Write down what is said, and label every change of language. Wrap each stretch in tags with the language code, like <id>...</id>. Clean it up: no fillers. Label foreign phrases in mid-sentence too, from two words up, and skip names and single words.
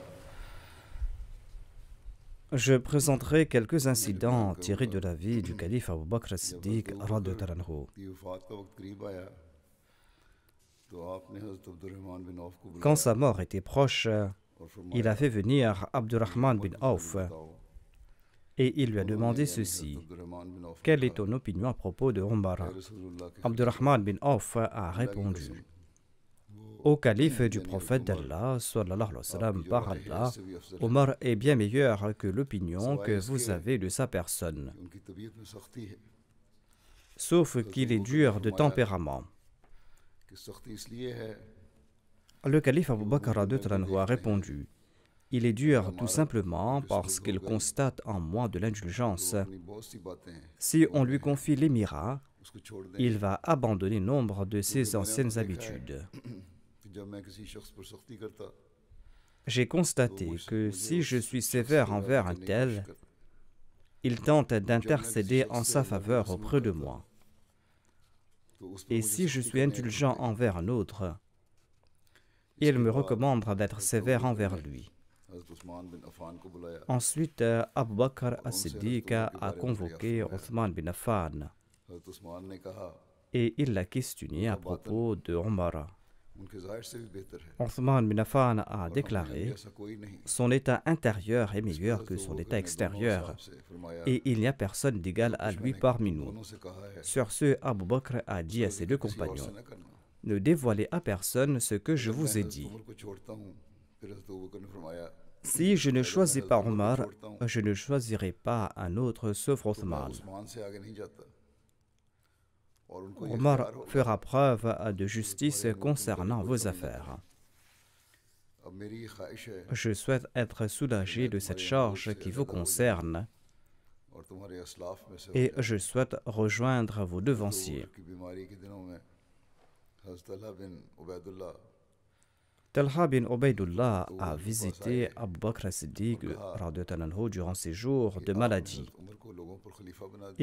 <fr>Je présenterai quelques incidents tirés de la vie du calife Abu Bakr as-Siddiq</fr> <ar>رضي الله عنه.</ar> <ur>کی وفات کا وقت قریب آیا تو آپ نے حضرت عبدالرحمن بن عوف کو</ur> <fr>Quand</fr> <ur>बुलाया</ur> <fr>sa mort était proche,</fr> <ur>और</ur> <fr>il a fait venir Abdurrahman bin Auf et il lui a demandé ceci:</fr> <ur>अब्दुर्रहमान बिन औफ</ur> <fr>quelle est ton opinion à propos de Omar?</fr> <ur>رسول اللہ کے</ur> <fr>Abdurrahman bin Auf a répondu: Au calife du prophète d'Allah,</fr> <ar>صلى الله عليه وسلم,</ar> <fr>par Allah, Omar est bien meilleur que l'opinion que vous avez de sa personne,</fr> <ur>ان کی طبیعت میں سختی ہے</ur> <fr>sauf qu'il est dur de tempérament.</fr> <ur>کہ سختی اس لیے ہے</ur> <fr>Le calife Abu Bakr</fr> <ar>رضي الله عنه</ar> <fr>a répondu: il est dur tout simplement parce qu'il constate en moi de l'indulgence.</fr> <ur>اپنی بہت سی باتیں ہیں</ur> <fr>Si on lui confie l'émirat,</fr> <ur>اس کو چھوڑ دیں</ur> <fr>il va abandonner nombre de ses anciennes habitudes.</fr> <ur>کہ جب میں کسی شخص پر سختی کرتا</ur> <fr>J'ai constaté que si je suis sévère envers un tel, il tente d'intercéder en sa faveur auprès de moi.</fr> <ur>تو اس پر</ur> <fr>Et</fr> <ur>मुझे</ur> <fr>si je</fr> <ur>सख्ती</ur> <fr>suis</fr> <ur>करने</ur> <fr>indulgent envers un autre, il me recommande d'être sévère envers lui.</fr> <ur>حضرت عثمان بن عفان کو بلایا</ur> <fr>Ensuite, Abu Bakr as-Siddiq a convoqué Othman bin Affan</fr> <ur>حضرت عثمان نے کہا</ur> <fr>et il l'a questionné à propos de Omar.</fr> <ur>ان کے ظاہر سے بھی بہتر ہے</ur> <fr>Othman bin Affan a</fr> <ur>اور ہمارے</ur> <fr>déclaré:</fr> <ur>ایسا کوئی نہیں.</ur> <fr>son état intérieur est meilleur que son état extérieur et il n'y a personne d'égal à lui parmi nous.</fr> <ur>دونوں سے کہا ہے</ur> <fr>Sur ce, Abu Bakr a dit à ses deux</fr> <ur>کسی اور</ur> <fr>compagnons:</fr> <ur>سے نہ کرنا.</ur> <fr>ne dévoilez à personne ce que je vous ai</fr> <ur>मैं</ur> <fr>dit.</fr> <ur>عمر کو چھوڑتا ہوں پھر حضرت ابو بکر نے فرمایا</ur> <fr>Si je ne choisis pas Omar, je ne choisirai pas un autre sauf</fr> <ur>मैं</ur> <fr>Othman.</fr> <ur>عثمان سے آگے نہیں جاتا اور ان کو یہ</ur> <fr>Omar</fr> <ur>اختیار ہوگا.</ur> <fr>fera preuve de justice concernant vos affaires.</fr> <ur>اب میری یہ خواہش ہے</ur> <fr>Je souhaite être soulagé de cette charge qui vous concerne</fr> <ur>اور تمہارے اسلاف میں سے</ur> <fr>et je souhaite rejoindre vos devanciers.</fr> <ur>کی بیماری کے دنوں میں حضرت طلحہ بن عبیداللہ</ur> <fr>Talha bin Ubaydullah a visité Abu Bakr as-Siddiq</fr> <ar>رضي الله عنه</ar> <fr>durant ses jours de maladie</fr> <ur>عمر کو لوگوں پر خلیفہ بنا</ur> <fr>et</fr>